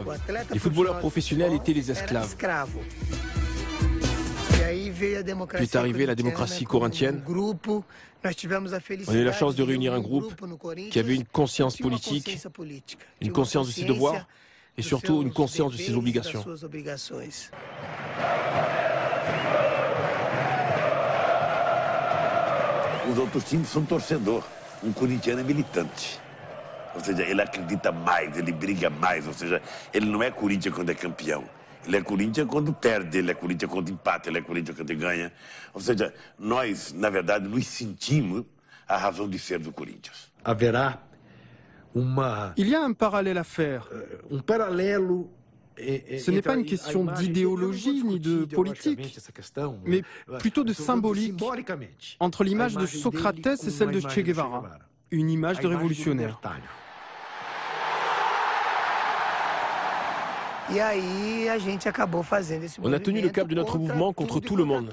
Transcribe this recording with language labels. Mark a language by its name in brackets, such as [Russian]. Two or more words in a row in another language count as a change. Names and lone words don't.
[French] Les footballeurs professionnels étaient les esclaves. Puis est arrivée la démocratie corinthienne. On a eu la chance de réunir un groupe qui avait une conscience politique, une conscience de ses devoirs et surtout une conscience de ses obligations. [Portuguese] Os outros times são torcedor. Corintiano é militante. Ou seja, ele acredita mais, ele briga mais. Ou seja, ele não é Corinthians quando é campeão. Ele é Corinthians quando perde, ele é Corinthians quando empata, ele é Corinthians quando ganha. Ou seja, nós, na verdade, nos sentimos a razão de ser do Corinthians. Haverá uma... [French] Il y a un parallèle à faire. [Portuguese] Paralelo. [French] Ce n'est pas une question d'idéologie ni de politique, mais plutôt de symbolique entre l'image de Socrates et celle de Che Guevara, une image de révolutionnaire. On a tenu le cap de notre mouvement contre tout le monde.